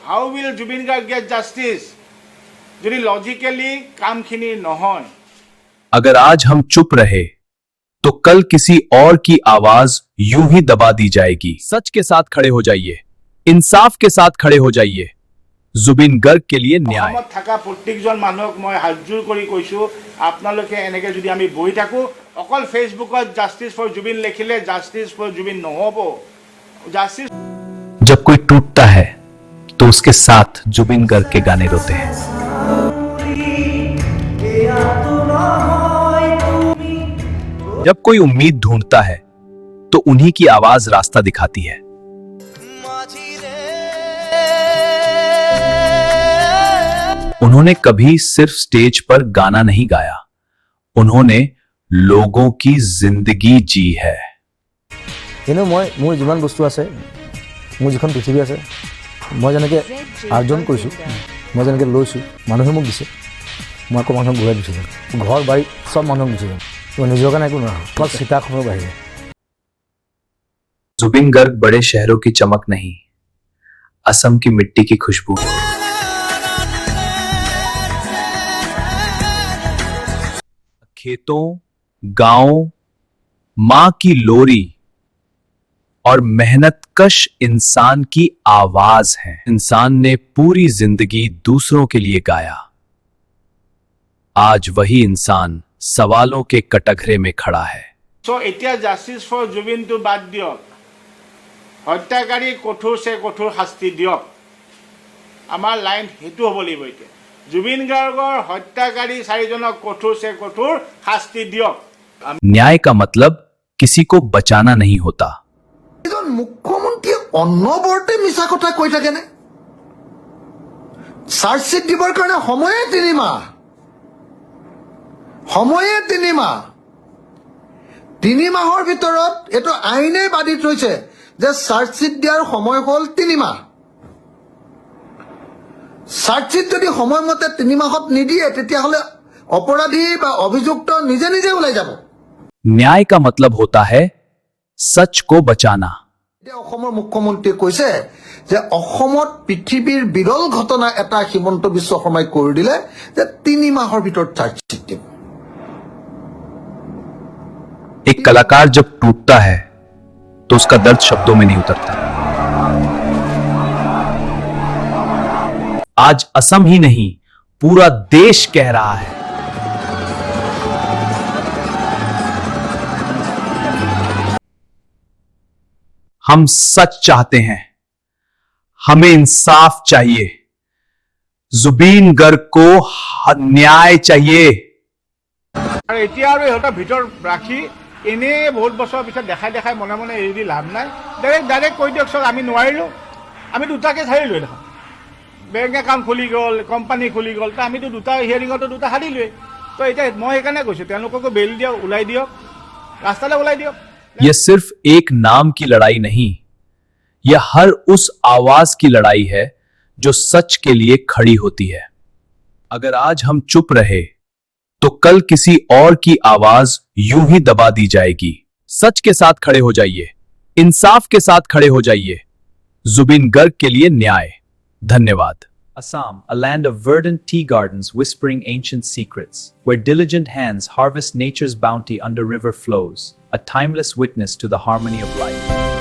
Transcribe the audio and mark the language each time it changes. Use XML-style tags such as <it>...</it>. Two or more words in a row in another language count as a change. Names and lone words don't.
<en>How will Jubin Garg get justice?</en> <as>যদি লজিক্যালি কামখিনি নহয়।</as> <hi>अगर आज हम चुप रहे तो कल किसी और की आवाज यूं ही दबा दी जाएगी। सच के साथ खड़े हो जाइए, इंसाफ के साथ खड़े हो जाइए। जुबिन गर्ग के लिए न्याय।</hi> <as>অসমত থকা প্ৰত্যেকজন মানুহক মই হাতজোৰ কৰি কৈছো, আপোনালোকে এনেকে যদি আমি বহি থাকো, অকল ফেসবুকত</as> <en>justice for Jubin</en> <as>লিখিলে</as> <en>justice for Jubin</en> <as>নহব। জাস্টিস</as> <hi>जब कोई टूटता है तो उसके साथ जुबिन गर्ग के गाने रोते हैं। जब कोई उम्मीद ढूंढता है तो उन्हीं की आवाज रास्ता दिखाती है। उन्होंने कभी सिर्फ स्टेज पर गाना नहीं गाया, उन्होंने लोगों की जिंदगी जी है।</hi> <as>মোৰ যিমান বস্তু আছে, মোৰ যিখন পৃথিৱী আছে, মই যেনেকৈ আৰ্জন কৰিছোঁ, মই যেনেকৈ লৈছোঁ, মানুহে মোক দিছে, মই আকৌ মানুহক ঘূৰাই দিছোঁ। ঘৰ বাৰী চব মানুহক দিছোঁ, মই নিজৰ কাৰণে একো নোৱাৰোঁ, অকল চিতাখনৰ বাহিৰে।</as> <hi>जुबिन गर्ग बड़े शहरों की चमक नहीं, असम की मिट्टी की खुशबू। खेतों, गांव, मां की लोरी और मेहनतकश इंसान की आवाज है। इंसान ने पूरी जिंदगी दूसरों के लिए गाया, आज वही इंसान सवालों के कटघरे में खड़ा है।</hi> <as>সো এতিয়া</as> <en>justice for</en> <as>জুবিনটো বাদ দিয়ক, হত্যাকাৰী কঠোৰ সে কঠোৰ শাস্তি দিয়ক। আমাৰ লাইন হেতু হ'ব লাগিব। এতিয়া জুবিন গাৰ্গৰ হত্যাকাৰী চাৰিজনক কঠোৰ সে কঠোৰ শাস্তি দিয়ক।</as> <hi>न्याय का मतलब किसी को बचाना नहीं होता।</hi> <as>মুখ্যমন্ত্ৰীয়ে অনবৰতে মিছা কথা কৈ থাকেনে? চাৰ্জশ্বিট দিবৰ কাৰণে সময়ে 3 মাহ, সময়ে 3 মাহ। 3 মাহৰ ভিতৰত এইটো আইনে বান্ধি থৈছে যে চাৰ্জশ্বিট দিয়াৰ সময় হ'ল 3 মাহ। চাৰ্জশ্বিট যদি সময়মতে 3 মাহত নিদিয়ে তেতিয়াহ'লে অপৰাধী বা অভিযুক্ত নিজে নিজে ওলাই যাব।</as> <hi>न्याय का मतलब होता है सच को बचाना।</hi> <as>এতিয়া অসমৰ মুখ্যমন্ত্ৰীয়ে কৈছে যে অসমত পৃথিৱীৰ বিৰল ঘটনা এটা হিমন্ত বিশ্ব শৰ্মাই কৰি দিলে যে 3 মাহৰ ভিতৰত চাৰ্জশ্বিট দিব।</as> <hi>एक कलाकार जब टूटता है तो उसका दर्द शब्दों में नहीं उतरता। आज असम ही नहीं, पूरा देश कह रहा है, हम सच चाहते हैं, हमें इंसाफ चाहिए, जुबीन गर्ग को न्याय चाहिए।</hi> <as>আৰু এতিয়া আৰু ইহঁতৰ ভিতৰত ৰাখি এনেই বহুত বছৰৰ পিছত দেখাই দেখাই মনে মনে এৰি দি লাভ নাই। ডাইৰেক্ট কৈ দিয়ক চব, আমি নোৱাৰিলোঁ, আমি দুটাকে চাৰিলোৱে দেখোন। বেংক একাউণ্ট খুলি গ'ল, কোম্পানী খুলি গ'ল, তো আমিতো দুটা হিয়াৰিঙতো দুটা হাৰিলোৱে। তো এতিয়া মই সেইকাৰণে কৈছোঁ তেওঁলোককো বেল দিয়ক, ওলাই দিয়ক, ৰাস্তালৈ ওলাই দিয়ক।</as> <hi>यह सिर्फ एक नाम की लड़ाई नहीं, यह हर उस आवाज की लड़ाई है जो सच के लिए खड़ी होती है। अगर आज हम चुप रहे तो कल किसी और की आवाज यूं ही दबा दी जाएगी। सच के साथ खड़े हो जाइए, इंसाफ के साथ खड़े हो जाइए। जुबिन गर्ग के लिए न्याय। धन्यवाद।</hi> <en>Assam, a land of verdant tea gardens whispering ancient secrets, where diligent hands harvest nature's bounty under river flows, a timeless witness to the harmony of life.</en>